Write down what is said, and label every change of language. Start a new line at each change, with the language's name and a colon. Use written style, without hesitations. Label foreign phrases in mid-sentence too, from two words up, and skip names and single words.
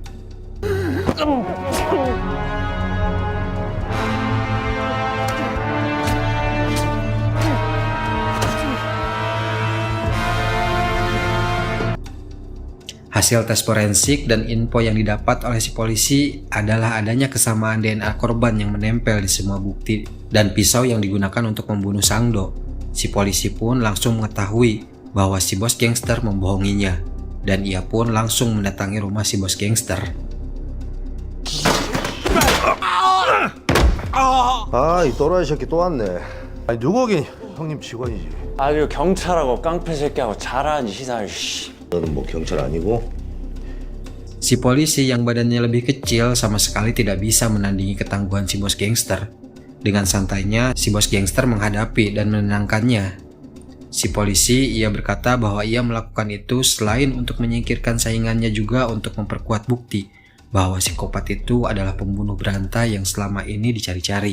Indonesian: Hasil tes forensik dan info yang didapat oleh si polisi adalah adanya kesamaan DNA korban yang menempel di semua bukti dan pisau yang digunakan untuk membunuh Sangdo. Si polisi pun langsung mengetahui bahwa si bos gangster membohonginya, dan ia pun langsung mendatangi rumah si bos gangster.
Korean: 아, 이 또라이 새끼 또 왔네. 아니 누구긴 형님 직원이지. 아 그리고 경찰하고 깡패 새끼하고 잘하는 시사를 씨. 너는 뭐 경찰 아니고?
Indonesian: Si polisi yang badannya lebih kecil sama sekali tidak bisa menandingi ketangguhan si bos gangster. Dengan santainya, si bos gangster menghadapi dan menenangkannya. Si polisi, ia berkata bahwa ia melakukan itu selain untuk menyingkirkan saingannya juga untuk memperkuat bukti bahwa psikopat itu adalah pembunuh berantai yang selama ini dicari-cari.